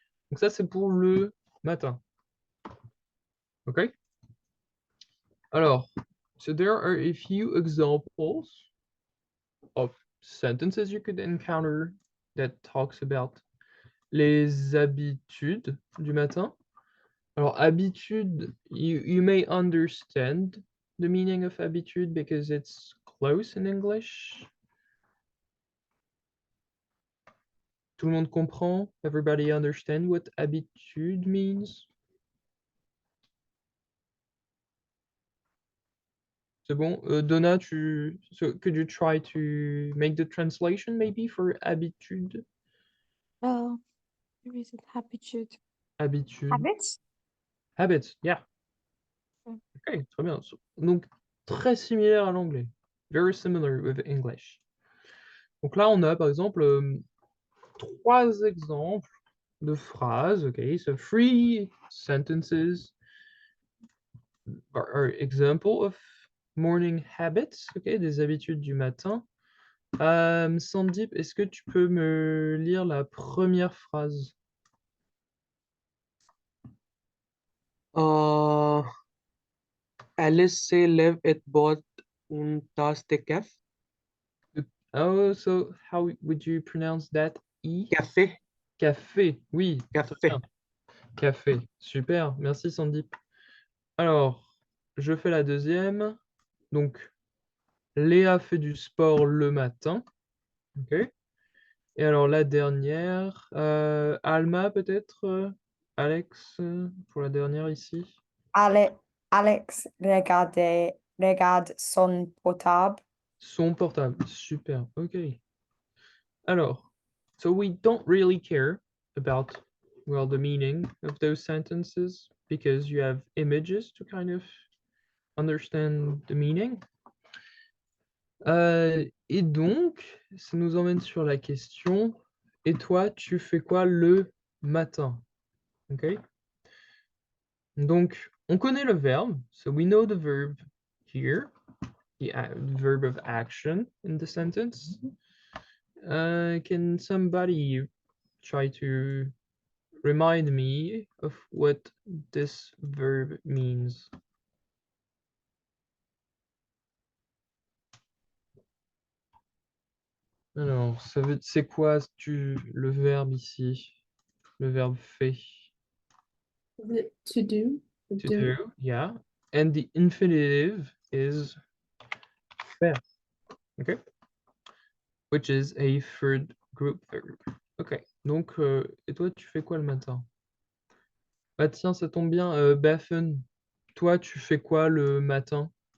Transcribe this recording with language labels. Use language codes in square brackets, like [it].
[fr] Donc ça, c'est pour le matin. [en] Okay? Alors, so there are a few examples of sentences you could encounter that talks about [fr] les habitudes du matin. [en] Alors, habitude, you may understand the meaning of habitude because it's close in English. [fr] Tout le monde comprend? [en] Everybody understand what habitude means? [fr] C'est bon? [en] Donna, so could you try to make the translation maybe for habitude? Oh, where is it? Habitude. [fr] Habitude. [en] Habits? Habits, yeah. Mm. [fr] Ok, très bien. Donc, très similaire à l'anglais. [en] Very similar with English. [fr] Donc là, on a par exemple 3 exemples de phrases. [en] Okay, so 3 sentences are example of morning habits. [fr] Okay, des habitudes du matin. Sandeep, est-ce que tu peux me lire la première phrase? Alice se lève et boit une tasse de café. [en] Oh, so how would you pronounce that? E? [fr] Café. Café, oui. Très Café. bien. Café, super. Merci Sandeep. Alors, je fais la deuxième. Donc, Léa fait du sport le matin. Ok. Et alors, la dernière, Alma peut-être, Alex, pour la dernière ici. Alex regarde son portable. Son portable, super, ok. [en] Alors, so we don't really care about, well, the meaning of those sentences because you have images to kind of understand the meaning. [fr] Et donc, ça nous emmène sur la question, et toi, tu fais quoi le matin? [en] Ok? [fr] Donc, on connaît le verbe, [en] so we know the verb here, the verb of action in the sentence. Can somebody try to remind me of what this verb means? [fr] Alors, c'est quoi le verbe ici? Le verbe fait. [en] Is it to do? To do, yeah. And the infinitive is faire. Okay? Which is a third group verb. Ok. [fr] Donc, et toi, tu fais quoi le matin? Bah tiens, ça tombe bien, Bafen. Toi, tu fais quoi le matin?